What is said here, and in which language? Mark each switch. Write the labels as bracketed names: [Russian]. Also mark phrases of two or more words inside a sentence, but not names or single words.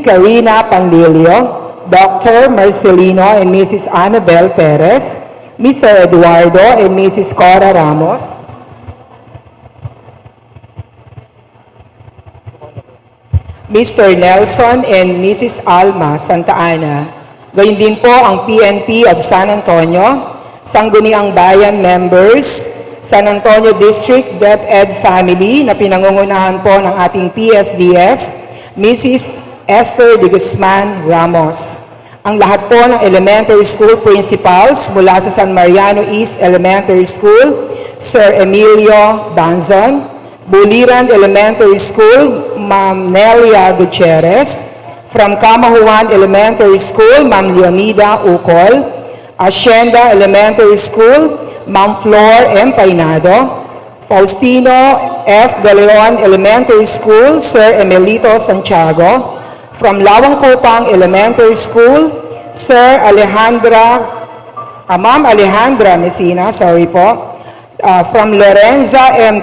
[English] Karina Panlilio, Dr. Marcelino and Mrs. Annabel Perez, Mr. Eduardo and Mrs. Cora Ramos, Mr. Nelson and Mrs. Alma Santa Ana. [Filipino] Gayun din po ang PNP of San Antonio, Sangguniang Bayan members, San Antonio District DepEd Family na pinangungunahan po ng ating PSDS, Mrs. Esther de Guzman Ramos. Ang lahat po ng [English] elementary school principals [Filipino] mula sa San Mariano East Elementary School, Sir Emilio Banzon, Buliran Elementary School, Ma'am Nelia Gutierrez, [English] from Camahuan Elementary School, Ma'am Leonida Ucol, Hacienda Elementary School, Ma'am Flor M. Painado, Faustino F. De Leon Elementary School, Sir Emelito Santiago, from Lawang Kopang Elementary School, Sir Ma'am Alejandra Messina, from Lorenza M.